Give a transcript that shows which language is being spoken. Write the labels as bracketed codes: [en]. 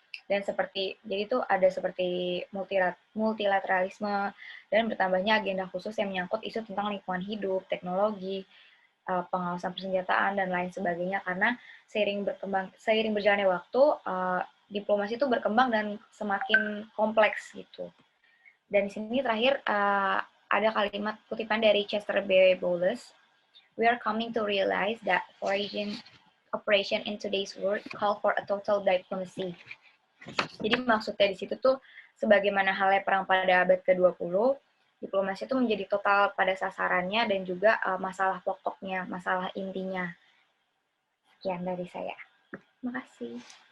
[id] Dan jadi itu ada seperti multilateralisme dan bertambahnya agenda khusus yang menyangkut isu tentang lingkungan hidup, teknologi, pengawasan persenjataan dan lain sebagainya, karena seiring berjalannya waktu diplomasi itu berkembang dan semakin kompleks gitu. Dan di sini terakhir ada kalimat kutipan dari Chester B. [en] Bowles, "We are coming to realize that operation in today's world call for a total diplomacy." [id] Jadi maksudnya di situ tuh sebagaimana halnya perang pada abad ke-20, diplomasi itu menjadi total pada sasarannya dan juga masalah pokoknya, masalah intinya. Sekian dari saya. Terima kasih.